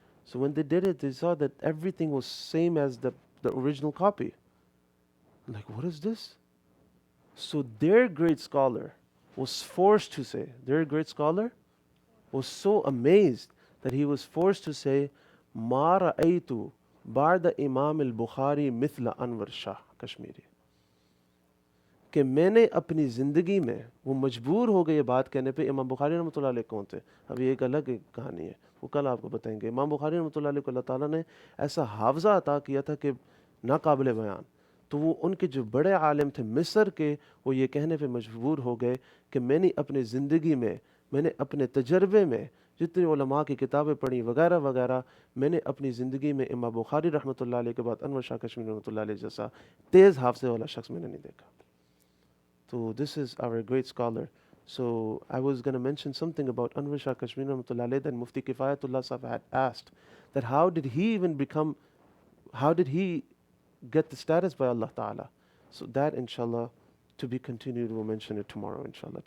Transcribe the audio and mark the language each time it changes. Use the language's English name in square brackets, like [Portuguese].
[English] So when they did it, they saw that everything was same as the original copy. I'm like, what is this? So their great scholar was forced to say, their great scholar was so amazed that he was forced to say, [Arabic] Ma ra'aytu ba'da Imam al-Bukhari mithla Anwar Shah Kashmiri. [Hindi] कि मैंने अपनी ज़िंदगी में वो मजबूर हो गए ये बात कहने पे. इमाम बुखारी रहमतुल्लाह अलैह कौन थे? अभी एक अलग एक कहानी है, वो कल आपको बताएंगे. इमाम बुखारी रहमतुल्लाह अलैह को अल्लाह ताला ने ऐसा हावज़ा अता किया था कि नाकाबिल बयान. तो वो उनके जो बड़े आलिम थे मिस्र के, वो ये कहने पे मजबूर हो गए कि मैंने अपनी ज़िंदगी में, मैंने अपने तजर्बे में जितनी उलमा की किताबें पढ़ी वगैरह वगैरह, मैंने अपनी ज़िंदगी में इमाम बुखारी रहमतुल्लाह अलैह के बाद अनवर शाह कश्मीरी रहमतुल्लाह अलैह जैसा तेज़ हाफ़ज़े वाला शख्स मैंने नहीं देखा. [English] So this is our great scholar. So I was going to mention something about Anwar Shah Kashmiri rahmatullah alayh that Mufti Kifayatullah Sahib had asked, that how did he get the status by Allah Ta'ala? So that inshallah to be continued, we'll mention it tomorrow inshallah.